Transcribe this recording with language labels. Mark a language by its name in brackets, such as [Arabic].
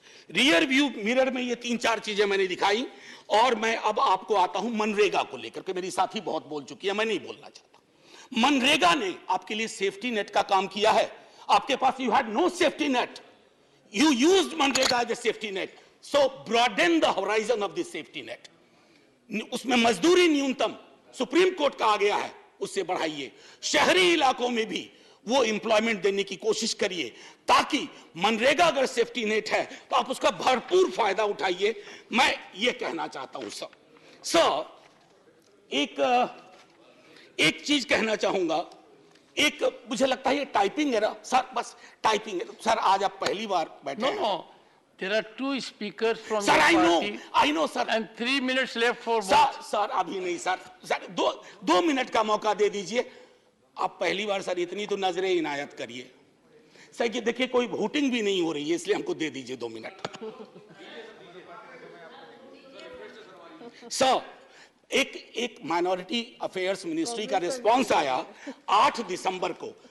[Hindi] Rear view mirror में ये 3-4 चीजें मैंने दिखाई। और मैं अब आपको आता हूं मनरेगा को लेकर के। मेरी साथी बहुत बोल चुकी है, मैं नहीं बोलना चाहता। मनरेगा ने आपके लिए सेफ्टी नेट का काम किया है। आपके पास [English] You had no safety net, you used MNREGA as a safety net, so broaden the horizon of this safety net. [Hindi] उसमें मजदूरी न्यूनतम सुप्रीम कोर्ट का आ गया है, उससे बढ़ाइए। शहरी इलाकों में भी वो एम्प्लॉयमेंट देने की कोशिश करिए, ताकि मनरेगा अगर सेफ्टी नेट है तो आप उसका भरपूर फायदा उठाइए। मैं ये कहना चाहता हूं सर एक चीज कहना चाहूंगा। एक मुझे लगता है ये टाइपिंग है ना सर, बस टाइपिंग है सर। आज आप पहली बार बैठे। [English] No, there are 2 speakers from [Hindi] sir, [English] your I know sir, and 3 minutes left for both. [Hindi] Sir अभी नहीं सर 2 मिनट का मौका दे दीजिए। आप पहली बार सर इतनी तो नजरें इनायत करिए सर, कि देखिए कोई वोटिंग भी नहीं हो रही है, इसलिए हमको दे दीजिए 2 मिनट। सर एक माइनॉरिटी अफेयर्स मिनिस्ट्री का रिस्पांस आया 8 दिसंबर को।